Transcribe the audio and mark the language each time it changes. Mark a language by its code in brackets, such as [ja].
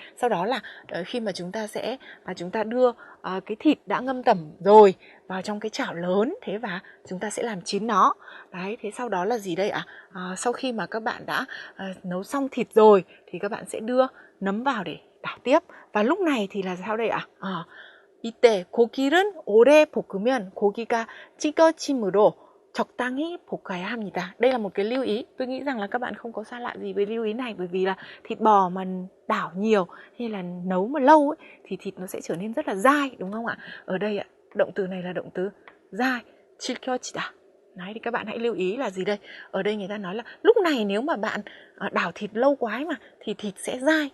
[vi] Sau đó là khi mà chúng ta đưa cái thịt đã ngâm tẩm rồi vào trong cái chảo lớn, thế và chúng ta sẽ làm chín nó. Đấy, thế sau đó là gì đây ạ? Sau khi mà các bạn đã nấu xong thịt rồi thì các bạn sẽ đưa nấm vào để đảo tiếp. Và lúc này thì là sao đây ạ? [ko] 이때 고기를 오래 볶으면 고기가 찌꺼짐으로 적당히 볶아야 합니다. [vi] Đây là một cái lưu ý. Tôi nghĩ rằng là các bạn không có xa lạ gì với lưu ý này, bởi vì là thịt bò mà đảo nhiều hay là nấu mà lâu ấy, thì thịt nó sẽ trở nên rất là dai, đúng không ạ? Ở đây ạ, động từ này là động từ dai, 질겨지다. Đấy, thì các bạn hãy lưu ý là gì đây? Ở đây người ta nói là lúc này nếu mà bạn đảo thịt lâu quá mà thì thịt sẽ dai.